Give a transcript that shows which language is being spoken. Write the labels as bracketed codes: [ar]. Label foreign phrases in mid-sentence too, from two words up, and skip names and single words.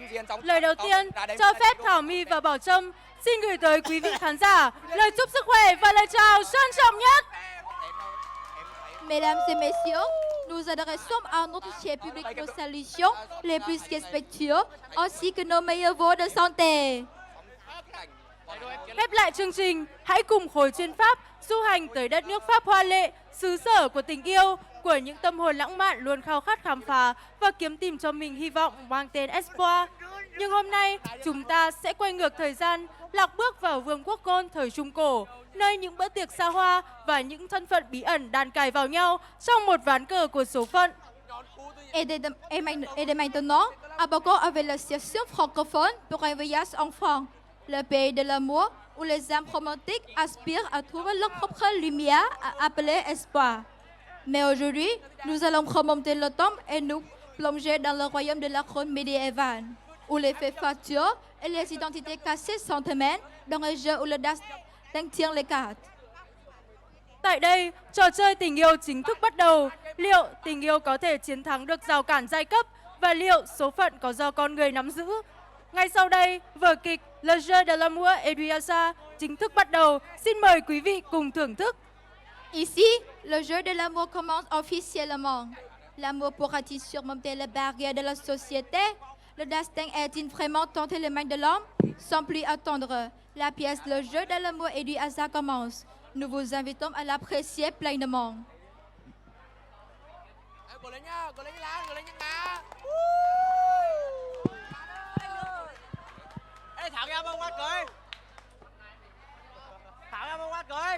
[vi] Lời đầu tiên, cho phép Thảo My và Bảo Trâm xin gửi tới quý vị khán giả lời chúc sức khỏe và lời chào trân trọng nhất. [fr] Mesdames et messieurs, nous adressons à notre cher public nos salutions les plus respectueux ainsi que nos meilleurs vœux de santé. [vi] Khép lại chương trình, hãy cùng khối chuyên Pháp du hành tới đất nước Pháp hoa lệ, xứ sở của tình yêu, của những tâm hồn lãng mạn luôn khao khát khám phá và kiếm tìm cho mình hy vọng mang tên Espoir. Nhưng hôm nay, chúng ta sẽ quay ngược thời gian, lạc bước vào vương quốc Gaul thời Trung Cổ, nơi những bữa tiệc xa hoa và những thân phận bí ẩn đan cài vào nhau trong một ván cờ của số phận. [fr] Et de maintenant, abordons avec la session francophone pour un voyage en France, le pays de l'amour où les âmes romantiques aspirent à trouver leur propre lumière appelée espoir. Mais aujourd'hui, nous allons remonter le temps et nous plonger dans le royaume de la couronne médiévale, où les faits factuels et les identités cachées s'entremêlent dans un jeu où l'audace tient les cartes. [vi] Tại đây, trò chơi tình yêu chính thức bắt đầu. Liệu tình yêu có thể chiến thắng được rào cản giai cấp và liệu số phận có do con người nắm giữ? Ngay sau đây, vở kịch Le Jeu de l'amour et du hasard chính thức bắt đầu. Xin mời quý vị cùng thưởng thức. [fr] Ici, le jeu de l'amour commence officiellement. L'amour pourra-t-il surmonter les barrières de la société? Le destin est-il vraiment tenté les mains de l'homme? Sans plus attendre, la pièce Le jeu de l'amour et du hasard commence. Nous vous invitons à l'apprécier pleinement. [vi] Ê, Thảo ra bông quá cười. Thảo ra bông quá cười.